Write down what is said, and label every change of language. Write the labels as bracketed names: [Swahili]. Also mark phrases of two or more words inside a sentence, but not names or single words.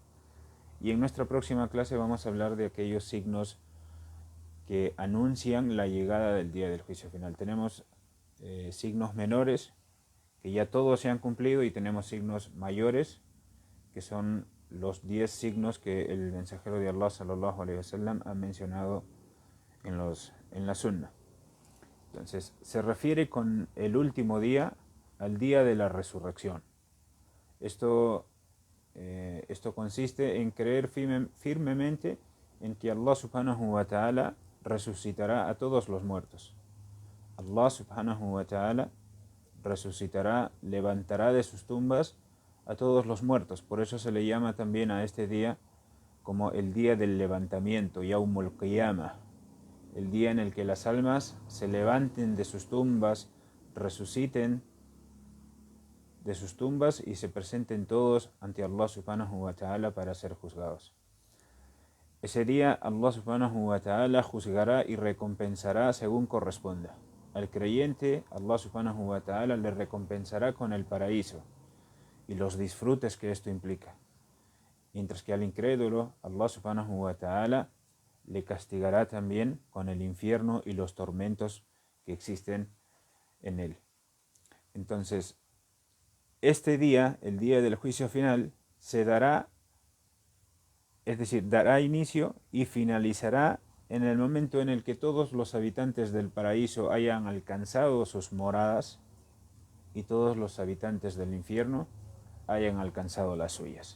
[Spanish] Y en nuestra próxima clase vamos a hablar de aquellos signos que anuncian la llegada del día del juicio final. Tenemos signos menores que ya todos se han cumplido y tenemos signos mayores que son los 10 signos que el mensajero de Allah [Arabic] صلى الله عليه وسلم [Spanish] ha mencionado en la sunna. Entonces, se refiere con el último día al día de la resurrección. Esto consiste en creer firmemente en que [Arabic] الله سبحانه وتعالى [Spanish] resucitará a todos los muertos. [Arabic] الله سبحانه وتعالى [Spanish] resucitará, levantará de sus tumbas a todos los muertos. Por eso se le llama también a este día como el día del levantamiento, [Arabic] يوم القيامة, [Spanish] el día en el que las almas se levanten de sus tumbas, resuciten de sus tumbas y se presenten todos ante [Arabic] الله سبحانه وتعالى [Spanish] para ser juzgados. Ese día [Arabic] الله سبحانه وتعالى [Spanish] juzgará y recompensará según corresponda. Al creyente [Arabic] الله سبحانه وتعالى [Spanish] le recompensará con el paraíso y los disfrutes que esto implica. Mientras que al incrédulo, [Arabic] الله سبحانه وتعالى [Spanish] le castigará también con el infierno y los tormentos que existen en él. Entonces, este día, el día del juicio final, se dará, es decir, dará inicio y finalizará en el momento en el que todos los habitantes del paraíso hayan alcanzado sus moradas y todos los habitantes del infierno hayan alcanzado las suyas.